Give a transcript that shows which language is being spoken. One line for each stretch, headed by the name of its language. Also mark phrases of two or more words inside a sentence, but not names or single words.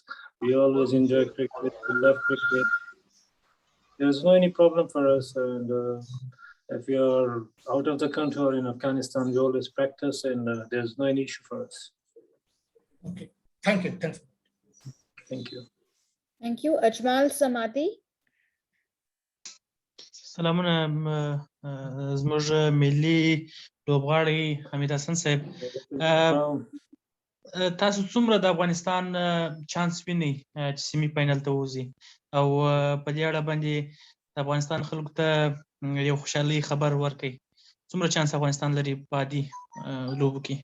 English: We always enjoy cricket, we love cricket. There's no any problem for us. And if we are out of the country or in Afghanistan, we always practice, and there's no any issue for us. Okay, thank you. Thanks. Thank you. Thank you. Ajmal Samadi.
Pashto: سلامونه زموږ ملي لوبغاړی حمید حسن صاحب تاسو څومره د افغانستان چانس وینئ چې
English: semi final
Pashto: ته وځي او په دې اړه باندې د افغانستان خلکو ته یو خوشحالي خبر ورکړئ څومره چانس افغانستان لري په عادي لوبو کې